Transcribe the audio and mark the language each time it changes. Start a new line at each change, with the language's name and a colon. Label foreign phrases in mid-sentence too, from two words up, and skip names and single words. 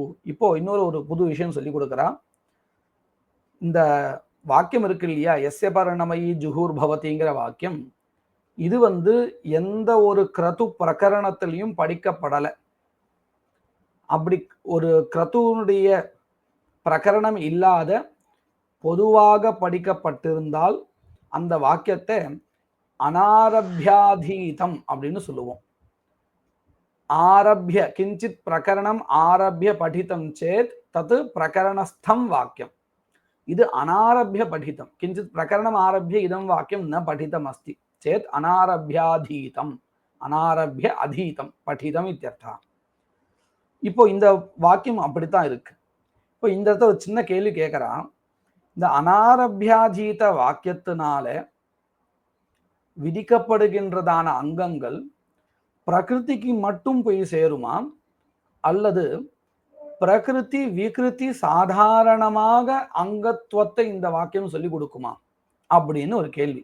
Tamil: இப்போ இன்னொரு புது விஷயம் சொல்லி கொடுக்குறா. இந்த வாக்கியம் இருக்கு இல்லையா, எஸ்ய பரணமயி ஜுஹூர் பவதிங்கிற வாக்கியம், இது எந்த ஒரு கிரது பிரகரணத்திலையும் படிக்கப்படலை. அப்படி ஒரு கிரதுனுடைய பிரகரணம் இல்லாத பொதுவாக படிக்கப்பட்டிருந்தால் அந்த வாக்கியத்தை அனாரபியாதீதம் அப்படின்னு சொல்லுவோம்.
Sanskrit: आरभ्य किंचित प्रकरणम आरभ्य पठितं चेत तत् प्रकरणस्थं वाक्यम इद अनारभ्य पठितं किंचित प्रकरणम आरभ्य इदं वाक्यम न पठितम् अस्ति चेत अनारभ्याधीतम अनारभ्य अधीतम पठितम इत्यर्थः
Tamil: இப்போ இந்த வாக்கியம் அப்படித்தான் இருக்கு இப்போ இந்த இடத்துல ஒரு சின்ன கேள்வி கேட்கறான் இந்த அனாரபியாதீத வாக்கியத்தினால
Sanskrit: விதிக்கப்படுகின்றதான அங்கங்கள் பிரகிருதிக்கு மட்டும் போய் சேருமா அல்லது பிரகிருதி விகிருதி சாதாரணமாக அங்கத்துவத்தை இந்த வாக்கியம் சொல்லி கொடுக்குமா அப்படின்னு ஒரு கேள்வி.